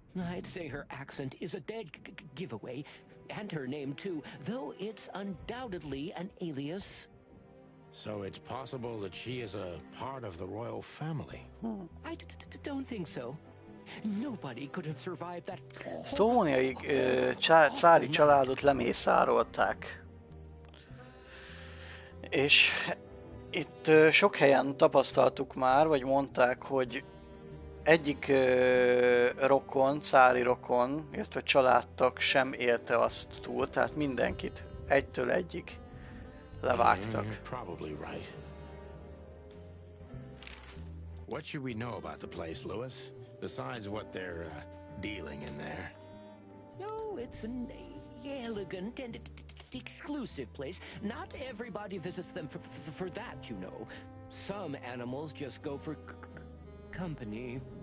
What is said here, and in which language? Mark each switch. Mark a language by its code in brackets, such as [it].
[en] I'd say her accent is a dead giveaway, and her name too, though it's undoubtedly an alias. So it's possible that she is a part of the royal family? I don't think so. Nobody could have survived that. [hu] Sztóniai cári családot lemészárolták. És itt sok helyen tapasztaltuk már, vagy mondták, hogy egyik rokon, cári rokon, illetve családtag sem élte azt túl, tehát mindenkit egytől egyig levágtak. [en] You're probably right. What should we know about the place, Lewis? Besides what they're dealing in there? No, it's an elegant and exclusive place. Not everybody visits them for that, you know. Some animals just go for company.